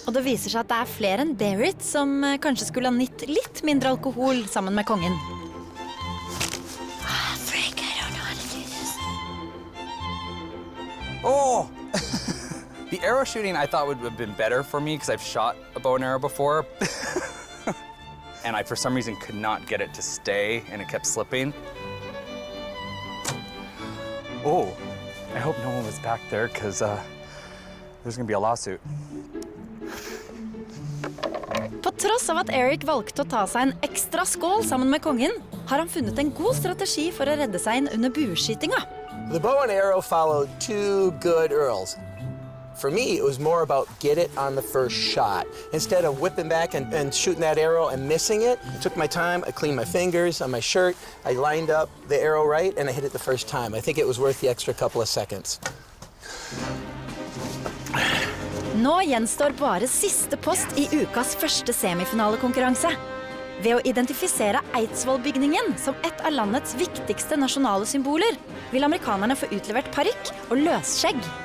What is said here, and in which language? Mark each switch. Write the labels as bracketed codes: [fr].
[no] Og det viser seg at det flere enn Berit som kanskje skulle ha nytt litt mindre alkohol sammen med kongen. [en] Frank, I don't know how to do this. Oh! The arrow shooting I thought would have been better for me because I've shot a bow and arrow before. And I, for some reason, could not get it to stay, and it kept slipping. Oh, I hope no one was back there because there's gonna be a lawsuit. [no] På tross av at Eric valgte å ta seg en ekstra skål sammen med kongen, har han funnet en god strategi for å redde seg inn under bueskytinga. [en] The bow and arrow followed two good earls. For me, it was more about get it on the first shot. Instead of whipping back and shooting that arrow and missing it, I took my time, I cleaned my fingers on my shirt, I lined up the arrow right, and I hit it the first time. I think it was worth the extra couple of seconds. [no] Nå gjenstår bare siste post i ukas første semifinalekonkurranse. Ved å identifisere Eidsvollbygningen som et av landets viktigste nasjonale symboler, vil amerikanerne få utlevert parykk og løsskjegg.